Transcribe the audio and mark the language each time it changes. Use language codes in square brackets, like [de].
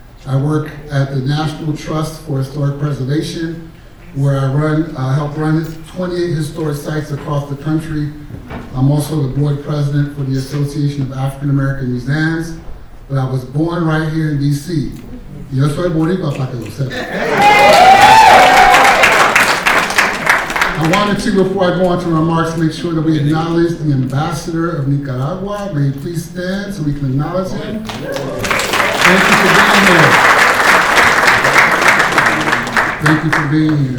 [en] I work at the National Trust for Historic Preservation, where I help run 28 historic sites across the country. I'm also the board president for the Association of African American Museums, but I was born right here in DC. [es] Yo soy boricua para que lo sepa. [en] I wanted to, before I go on to remarks, make sure that we acknowledge the ambassador of Nicaragua. May you please stand so we can acknowledge him. Thank you for being here.